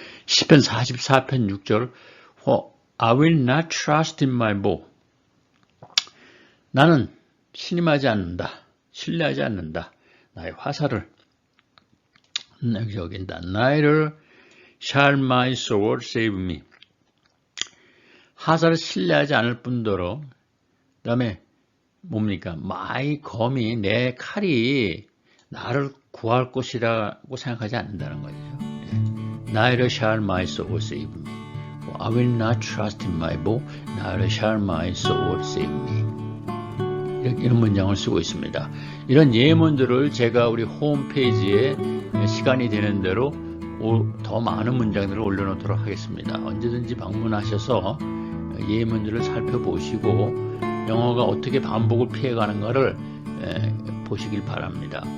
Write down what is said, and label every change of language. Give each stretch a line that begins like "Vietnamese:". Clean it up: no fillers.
Korean: 시편 44편 6절
English: I will not trust in my bow.
Korean: 나는 신임하지 않는다. 신뢰하지 않는다. 나의 화살을 여긴다.
English: Neither shall my sword save me.
Korean: 화살을 신뢰하지 않을 뿐더러 그 다음에 뭡니까? my 검이 내 칼이 나를 구할 것이라고 생각하지 않는다는 거죠.
English: Neither shall my sword save me. I will not trust in my bow. Neither shall my sword save me.
Korean: 이런 문장을 쓰고 있습니다. 이런 예문들을 제가 우리 홈페이지에 시간이 되는 대로 더 많은 문장들을 올려놓도록 하겠습니다. 언제든지 방문하셔서 예문들을 살펴보시고 영어가 어떻게 반복을 피해가는가를 보시길 바랍니다.